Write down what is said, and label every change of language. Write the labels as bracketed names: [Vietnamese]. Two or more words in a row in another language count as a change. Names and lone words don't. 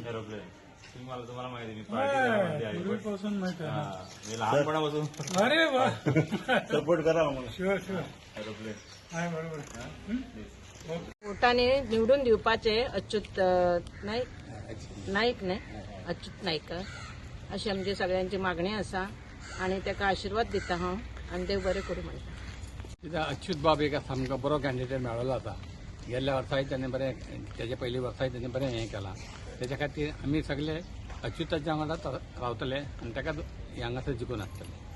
[Marathi] तुम्हाला माहिती मी पार्टी पूर्वीपासून माहिती आहे. मी लहानपणापासून अरे वा सपोर्ट करा मला [English] sure sure [Marathi] एरोप्लेन आहे बरोबर. [Konkani] वोटाने निवडून दिवपाचे अच्युत नाईक ने अच्युत नाईक अशी आमची सगळ्यांची मागणी आसा आणि ताका आशीर्वाद दिता हांव आनी देव बरें करूं म्हणटा. कित्याक अच्युत बाब एक सामको बरो कॅन्डिडेट मेळ्ळो आसा. गेल्ल्या वर्साय ताणें बरें तेजे पयलीं वर्साय ताणें बरें हें केलां. तेच्या खातीर आमी सगळे अच्युताच्या वांगडा रावतले आनी ताका हांगासर जिखून हाडटले.